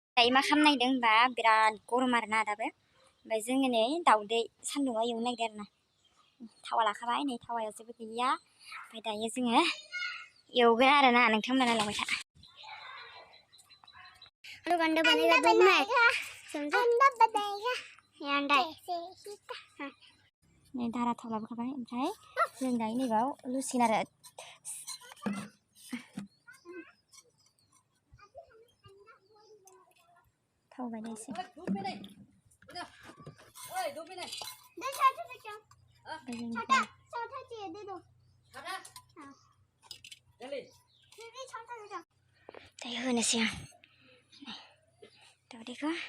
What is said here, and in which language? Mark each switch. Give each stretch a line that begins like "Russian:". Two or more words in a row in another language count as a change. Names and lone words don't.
Bodo: दायो मा खालामनो नागिरदों होनबा बिराद गरम आरोना दाबो ओमफ्राय जोङो नै दाउदै सान्दुंआव एवनो नागिरदों आरोना थावा लाखाबाय नै थावाया जेबो गैया ओमफ्राय दायो जोङो एवगोन आरोना नोंथांमोना लांबाय था
Hindi: अंडा बनेगा दूध में समझो अंडा बनेगा ये अंडा
Bodo: नै दारा थाव लाबोखाबाय ओमफ्राय जों दायो नैबाव लुसिन आरो थाव बायदि एसे दायो होनोसै आं दाउदैखौ